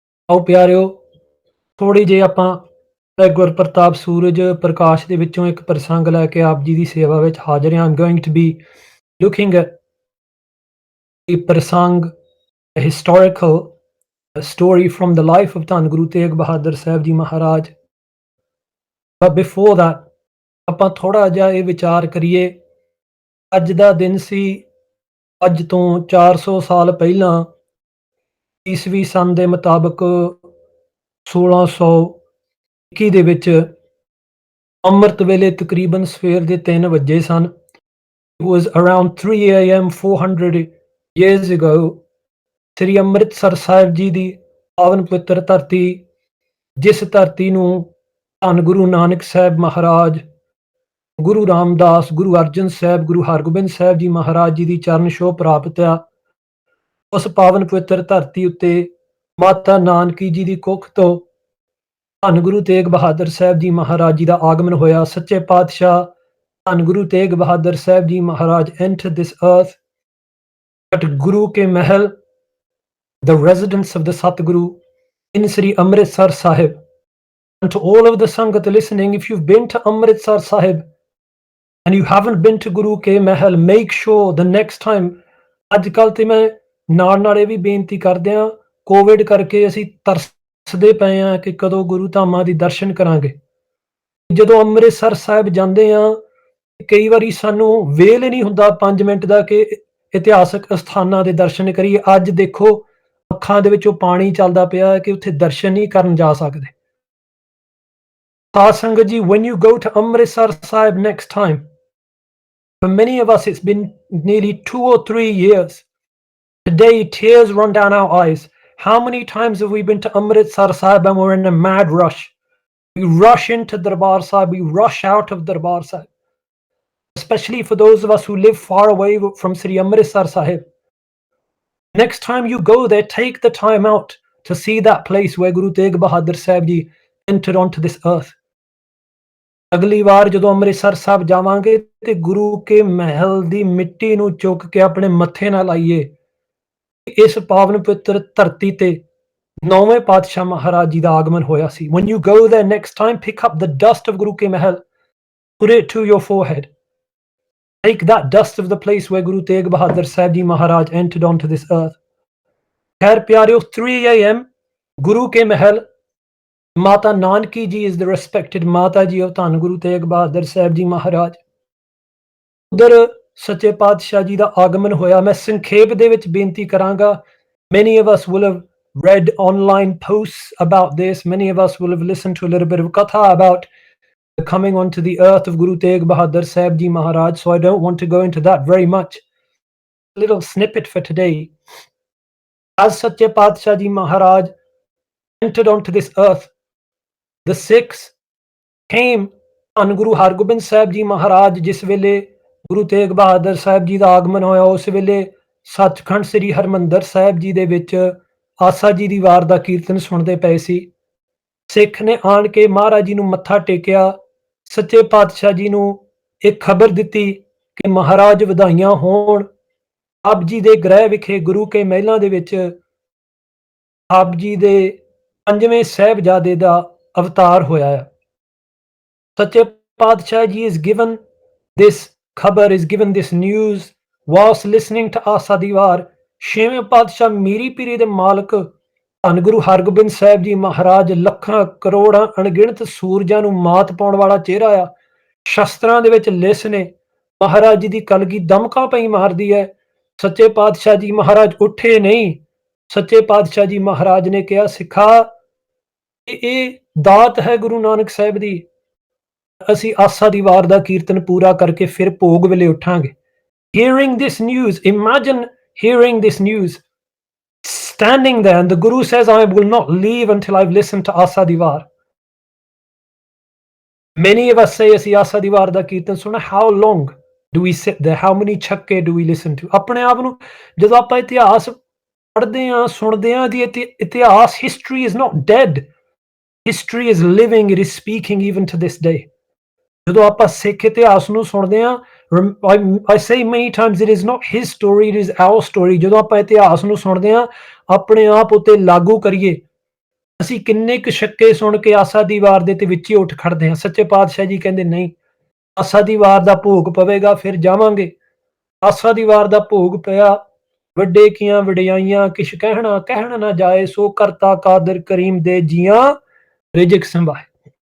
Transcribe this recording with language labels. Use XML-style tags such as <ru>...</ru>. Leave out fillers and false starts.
<pa>ਆਓ ਪਿਆਰਿਓ, ਥੋੜੀ ਜਿਹੀ ਆਪਾਂ ਗੁਰਪ੍ਰਤਾਪ ਸੂਰਜ ਪ੍ਰਕਾਸ਼ ਦੇ ਵਿੱਚੋਂ ਇੱਕ ਪ੍ਰਸੰਗ ਲੈ ਕੇ ਆਪ ਜੀ ਦੀ ਸੇਵਾ ਵਿੱਚ ਹਾਜ਼ਰ ਹਾਂ।</pa> <en>I'm going to be looking at a prasang, a historical story from the life of Dhan Guru Tegh Bahadur Sahib Ji Maharaj. But before that,</en> <pa>ਆਪਾਂ ਥੋੜਾ ਜਿਹਾ ਇਹ ਵਿਚਾਰ ਕਰੀਏ। ਅੱਜ ਦਾ ਦਿਨ ਸੀ, ਅੱਜ ਤੋਂ 400 ਸਾਲ ਪਹਿਲਾਂ ਈਸਵੀ ਸਨ ਦੇ ਮੁਤਾਬਕ 1621 ਦੇ ਵਿੱਚ ਅੰਮ੍ਰਿਤ ਵੇਲੇ ਤਕਰੀਬਨ ਸਵੇਰ ਦੇ 3 ਵਜੇ ਸਨ।</pa> <en>It was around 3 AM 400 years ago,</en> <pa>ਸ੍ਰੀ ਅੰਮ੍ਰਿਤਸਰ ਸਾਹਿਬ ਜੀ ਦੀ ਪਾਵਨ ਪਵਿੱਤਰ ਧਰਤੀ, ਜਿਸ ਧਰਤੀ ਨੂੰ ਧੰਨ ਗੁਰੂ ਨਾਨਕ ਸਾਹਿਬ ਮਹਾਰਾਜ, ਗੁਰੂ ਰਾਮਦਾਸ, ਗੁਰੂ ਅਰਜਨ ਸਾਹਿਬ, ਗੁਰੂ ਹਰਗੋਬਿੰਦ ਸਾਹਿਬ ਜੀ ਮਹਾਰਾਜ ਜੀ ਦੀ ਚਰਨ ਛੋਹ ਪ੍ਰਾਪਤ ਆ, ਉਸ ਪਾਵਨ ਪਵਿੱਤਰ ਧਰਤੀ ਉੱਤੇ ਮਾਤਾ ਨਾਨਕੀ ਜੀ ਦੀ ਕੁੱਖ ਤੋਂ ਧੰਨ ਗੁਰੂ ਤੇਗ ਬਹਾਦਰ ਸਾਹਿਬ ਜੀ ਮਹਾਰਾਜ ਜੀ ਦਾ ਆਗਮਨ ਹੋਇਆ। ਸੱਚੇ ਪਾਤਸ਼ਾਹ ਧੰਨ ਗੁਰੂ ਤੇਗ ਬਹਾਦਰ ਸਾਹਿਬ ਜੀ ਮਹਾਰਾਜ</pa> <en>entered this earth at Guru Ke Mahal, the residence of the Satguru in Sri Amritsar Sahib. And to all of the Sangat listening, if you've been to Amritsar Sahib and you haven't been to Guru Ke Mahal, make sure the next time,</en> <pa>ਅੱਜ ਕੱਲ੍ਹ ਤੇ ਮੈਂ ਨਾਲ ਇਹ ਵੀ ਬੇਨਤੀ ਕਰਦੇ ਹਾਂ, Covid ਕਰਕੇ ਅਸੀਂ ਤਰਸਦੇ ਪਏ ਹਾਂ ਕਿ ਕਦੋਂ ਗੁਰੂ ਧਾਮਾਂ ਦੀ ਦਰਸ਼ਨ ਕਰਾਂਗੇ। ਜਦੋਂ ਅੰਮ੍ਰਿਤਸਰ ਸਾਹਿਬ ਜਾਂਦੇ ਹਾਂ, ਕਈ ਵਾਰੀ ਸਾਨੂੰ ਵੇਲ ਹੀ ਨਹੀਂ ਹੁੰਦਾ 5 ਮਿੰਟ ਦਾ ਕਿ ਇਤਿਹਾਸਕ ਅਸਥਾਨਾਂ ਦੇ ਦਰਸ਼ਨ ਕਰੀਏ। ਅੱਜ ਦੇਖੋ ਅੱਖਾਂ ਦੇ ਵਿੱਚੋਂ ਪਾਣੀ ਚੱਲਦਾ ਪਿਆ ਕਿ ਉੱਥੇ ਦਰਸ਼ਨ ਨਹੀਂ ਕਰਨ ਜਾ ਸਕਦੇ। ਸਾਧ ਸੰਗਤ ਜੀ,</pa> <en>when you go to Amritsar Sahib next time, for many of us it's been nearly 2 or 3 years. Today tears run down our eyes. How many times have we been to Amritsar Sahib and we're in a mad rush? We rush into Darbar Sahib, we rush out of Darbar Sahib. Especially for those of us who live far away from Sri Amritsar Sahib. Next time you go there, take the time out to see that place where Guru Tegh Bahadur Sahib Ji entered onto this earth.</en> <pa>ਅਗਲੀ ਵਾਰ ਜਦੋਂ ਅੰਮ੍ਰਿਤਸਰ ਸਾਹਿਬ ਜਾਵਾਂਗੇ ਤੇ ਗੁਰੂ ਕੇ ਮਹਿਲ ਦੀ ਮਿੱਟੀ ਨੂੰ ਚੁੱਕ ਕੇ ਆਪਣੇ ਮੱਥੇ ਨਾਲ ਲਾਈਏ। ਇਸ ਪਾਵਨ ਪਵਿੱਤਰ ਧਰਤੀ ਤੇ 9ਵੇਂ ਪਾਤਸ਼ਾਹ ਮਹਾਰਾਜ ਜੀ ਦਾ ਆਗਮਨ ਹੋਇਆ ਸੀ।</pa> <en>When you go there next time, pick up the dust of Guru Ke Mahal, put it to your forehead. Take that dust of the place where Guru Tegh Bahadur Sahib Ji Maharaj entered onto this earth.</en> <pa>Khair pyareo,</pa> <en>3 AM, Guru Ke Mahal, Mata Nanki ji is the respected Mata ji of Dhan Guru Tegh Bahadur Sahib Ji Maharaj.</en> <pa>ਉਧਰ ਸੱਚੇ ਪਾਤਸ਼ਾਹ ਜੀ ਦਾ ਆਗਮਨ ਹੋਇਆ। ਮੈਂ ਸੰਖੇਪ ਦੇ ਵਿੱਚ ਬੇਨਤੀ ਕਰਾਂਗਾ।</pa> <en>Many of us will have read online posts about this. Many of us will have listened to a little bit of katha about the coming onto the earth of Guru Tegh Bahadur Sahib Ji Maharaj, so I don't want to go into that very much. A little snippet for today. As Sache Padshah Ji Maharaj</en> <pa>entered onto this earth, the Sikhs came on Guru Hargobind Sahib Ji Maharaj, ਜਿਸ ਵੇਲੇ ਗੁਰੂ ਤੇਗ ਬਹਾਦਰ ਸਾਹਿਬ ਜੀ ਦਾ ਆਗਮਨ ਹੋਇਆ, ਉਸ ਵੇਲੇ ਸੱਚਖੰਡ ਸ੍ਰੀ ਹਰਮੰਦਰ ਸਾਹਿਬ ਜੀ ਦੇ ਵਿੱਚ ਆਸਾ ਜੀ ਦੀ ਵਾਰ ਦਾ ਕੀਰਤਨ ਸੁਣਦੇ ਪਏ ਸੀ। ਸਿੱਖ ਨੇ ਆਣ ਕੇ ਮਹਾਰਾਜ ਜੀ ਨੂੰ ਮੱਥਾ ਟੇਕਿਆ, ਸੱਚੇ ਪਾਤਸ਼ਾਹ ਜੀ ਨੂੰ ਇੱਕ ਖਬਰ ਦਿੱਤੀ ਕਿ ਮਹਾਰਾਜ ਵਧਾਈਆਂ ਹੋਣ, ਆਪ ਜੀ ਦੇ ਗ੍ਰਹਿ ਵਿਖੇ ਗੁਰੂ ਕੇ ਮਹਿਲਾਂ ਦੇ ਵਿੱਚ ਆਪ ਜੀ ਦੇ 5ਵੇਂ ਸਾਹਿਬਜ਼ਾਦੇ ਦਾ ਅਵਤਾਰ ਹੋਇਆ ਹੈ। ਸੱਚੇ ਪਾਤਸ਼ਾਹ ਜੀ</pa> <en>is given this khabar is given this news whilst listening to Asa di Var.</en> <pa>6ਵੇਂ ਪਾਤਸ਼ਾਹ ਮੀਰੀ ਪੀਰੀ ਦੇ ਮਾਲਕ ਧੰਨ ਗੁਰੂ ਹਰਗੋਬਿੰਦ ਸਾਹਿਬ ਜੀ ਮਹਾਰਾਜ ਲੱਖਾਂ ਕਰੋੜਾਂ ਅਣਗਿਣਤ ਸੂਰਜਾਂ ਨੂੰ ਮਾਤ ਪਾਉਣ ਵਾਲਾ ਚਿਹਰਾ ਆ। ਸ਼ਸਤਰਾਂ ਦੇ ਵਿੱਚ ਲਿਸ ਨੇ। ਮਹਾਰਾਜ ਜੀ ਦੀ ਕਲਗੀ ਦਮਕਾ ਪਈ ਮਾਰਦੀ ਹੈ। ਸੱਚੇ ਪਾਤਸ਼ਾਹ ਜੀ ਮਹਾਰਾਜ ਉੱਠੇ ਨਹੀਂ। ਸੱਚੇ ਪਾਤਸ਼ਾਹ ਜੀ ਮਹਾਰਾਜ ਨੇ ਕਿਹਾ, ਸਿੱਖਾ ਇਹ ਦਾਤ ਹੈ ਗੁਰੂ ਨਾਨਕ ਸਾਹਿਬ ਦੀ। ਅਸੀਂ ਆਸਾ ਦੀ ਵਾਰ ਦਾ ਕੀਰਤਨ ਪੂਰਾ ਕਰਕੇ ਫਿਰ ਭੋਗ ਵੇਲੇ ਉੱਠਾਂਗੇ।</pa> <en>Hearing this news, imagine hearing this news, standing there, and the Guru says, I will not leave until I've listened to Asa Diwar. Many of us say,</en> <pa>ਅਸੀਂ ਆਸਾ ਦੀ ਵਾਰ ਦਾ ਕੀਰਤਨ ਸੁਣਾ।</pa> <en>How long do we sit there? How many</en> <pa>ਛੱਕੇ</pa> <en>do we listen to?</en> <pa>ਆਪਣੇ ਆਪ ਨੂੰ ਜਦੋਂ ਆਪਾਂ ਇਤਿਹਾਸ ਪੜ੍ਹਦੇ ਹਾਂ, ਸੁਣਦੇ ਹਾਂ, ਦੀ ਇਤਿਹਾਸ,</pa> <en>history is not dead. History is living, it is speaking even to this day.</en> <pa>ਜਦੋਂ ਆਪਾਂ ਸਿੱਖ ਇਤਿਹਾਸ ਨੂੰ ਸੁਣਦੇ ਹਾਂ,</pa> <en>I say many times, it is not his story, it is our story.</en> <pa>ਜਦੋਂ ਆਪਾਂ ਇਤਿਹਾਸ ਨੂੰ ਸੁਣਦੇ ਹਾਂ, ਆਪਣੇ ਆਪ ਉੱਤੇ ਲਾਗੂ ਕਰੀਏ। ਅਸੀਂ ਕਿੰਨੇ ਕੁ ਛੱਕੇ ਸੁਣ ਕੇ ਆਸਾ ਦੀ ਵਾਰ ਦੇ ਤੇ ਵਿੱਚ ਹੀ ਉੱਠ ਖੜਦੇ ਹਾਂ। ਸੱਚੇ ਪਾਤਸ਼ਾਹ ਜੀ ਕਹਿੰਦੇ ਨਹੀਂ, ਆਸਾ ਦੀ ਵਾਰ ਦਾ ਭੋਗ ਪਵੇਗਾ ਫਿਰ ਜਾਵਾਂਗੇ। ਆਸਾ ਦੀ ਵਾਰ ਦਾ ਭੋਗ ਪਿਆ। ਵੱਡੇ ਕੀਆਂ ਵਡਿਆਈਆਂ ਕਿਛ ਕਹਿਣ ਨਾ ਜਾਏ, ਸੋ ਕਰਤਾ ਕਾਦਰ ਕਰੀਮ ਦੇ ਜੀਆਂ ਰਿਜਕ ਸੰਭਾਏ।</pa>